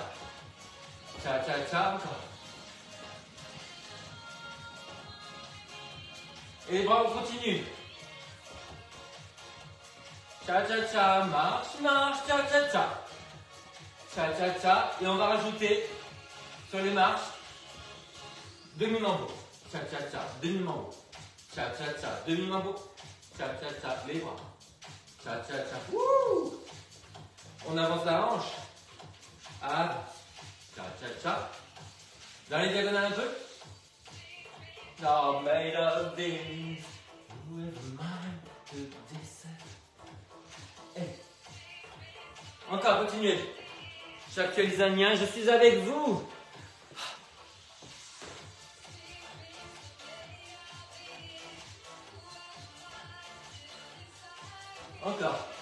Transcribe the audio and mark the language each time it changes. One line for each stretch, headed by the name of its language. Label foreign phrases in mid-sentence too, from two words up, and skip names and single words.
French: Tcha, tcha, tcha, encore. Et les bras, on continue. Tcha, tcha, tcha, marche, marche, tcha, tcha, tcha. Tcha, tcha, tcha. Et on va rajouter sur les marches demi-mambo. Tcha, tcha, tcha, demi-mambo. Tcha, tcha, tcha, demi-mambo. Tcha, tcha, tcha, les bras. Tcha, tcha, tcha. Wouh! On avance la hanche. Ah. Tcha, tcha, tcha. Dans les diagonales un peu.
English: Not made of things. With mind to decide. Hey.
French: Encore, continuez. Chaque Elsanien, je suis avec vous. Encore.